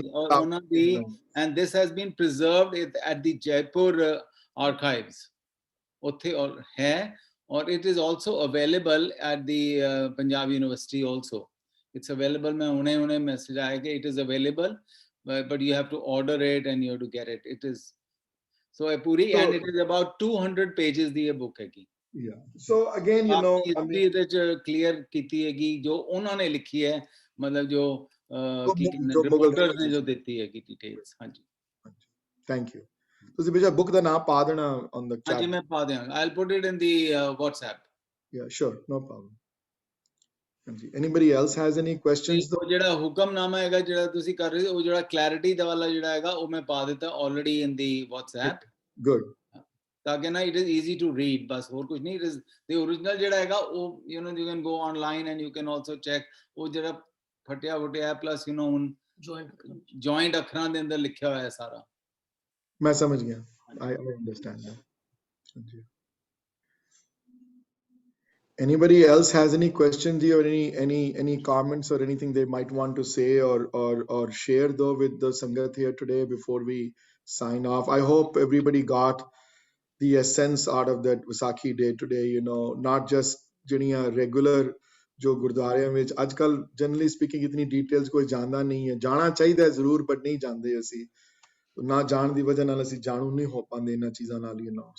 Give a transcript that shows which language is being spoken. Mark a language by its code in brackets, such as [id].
[pa] ਔਰ ਉਹਨਾਂ ਦੀ, [en] and this has been preserved at the Jaipur archives, [pa] ਉੱਥੇ ਹੈ, [en] or it is also available at the Punjab University also. It's available. [hi] मैं उन्हें message आया कि [en] it is available, but you have to order it and you have to get it. It is so a puri, and it is about 200 pages [hi] दी ये book है की. [en] Yeah. So again, you know, [pa] history ਵਿੱਚ clear ਕੀਤੀ ਹੈਗੀ ਜੋ ਉਹਨਾਂ ਨੇ ਲਿਖੀ ਹੈ, [hi] मतलब जो रिपोर्टर्स ने जो देती है की डिटेल्स. हाँ जी. [en] Thank you. [pa] ਤੁਸੀਂ ਬੇਸ਼ੱਕ book ਦਾ ਨਾਮ ਪਾ ਦੇਣਾ [en] on the chat. [pa] ਹਾਂਜੀ ਮੈਂ ਪਾ ਦਿਆਂਗਾ. [en] I'll put it in the WhatsApp. Yeah, sure, no problem. ਹਾਂਜੀ, anybody else has any questions? [pa] ਉਹ ਜਿਹੜਾ ਹੁਕਮਨਾਮਾ ਹੈਗਾ ਜਿਹੜਾ ਤੁਸੀਂ ਕਰ ਰਹੇ ਹੋ, ਉਹ ਜਿਹੜਾ ਕਲੈਰਿਟੀ ਦਾ ਵਾਲਾ ਜਿਹੜਾ ਹੈਗਾ ਉਹ ਮੈਂ ਪਾ ਦਿੱਤਾ [en] already in the WhatsApp. Good. [pa] ਤਾਂ ਕਿ ਨਾ [en] it is easy to read, [pa] ਬਸ ਹੋਰ ਕੁਝ ਨਹੀਂ. [en] It is the original [pa] ਜਿਹੜਾ ਹੈਗਾ ਉਹ, [en] you know, you can go online and you can also check. [pa] ਉਹ ਜਿਹੜਾ ਫਟਿਆ ਫੁਟਿਆ [en] plus, you know, [pa] ਹੁਣ joint ਅੱਖਰਾਂ ਦੇ ਅੰਦਰ ਲਿਖਿਆ ਹੋਇਆ ਹੈ ਸਾਰਾ. ਮੈਂ ਸਮਝ ਗਿਆ. [en] I understand that. Anybody else has any questions or any comments or anything they might want to say or share though with the Sangat here today before we sign off? I hope everybody got the essence out of that Vaisakhi day today, you know, not just [pa] ਜਿਹੜੀਆਂ regular ਜੋ ਗੁਰਦੁਆਰਿਆਂ ਵਿੱਚ ਅੱਜ ਕੱਲ generally speaking ਇਤਨੀ details ਕੋਈ ਜਾਣਦਾ ਨਹੀਂ ਹੈ. ਜਾਣਾ ਚਾਹੀਦਾ ਜ਼ਰੂਰ, ਬਟ ਨਹੀਂ ਜਾਣਦੇ ਅਸੀਂ. ਨਾ ਜਾਣ ਦੀ ਵਜ੍ਹਾ ਨਾਲ ਅਸੀਂ ਜਾਣੂ ਨਹੀਂ ਹੋ ਪਾਉਂਦੇ ਇਹਨਾਂ ਚੀਜ਼ਾਂ ਨਾਲ, [en] you know.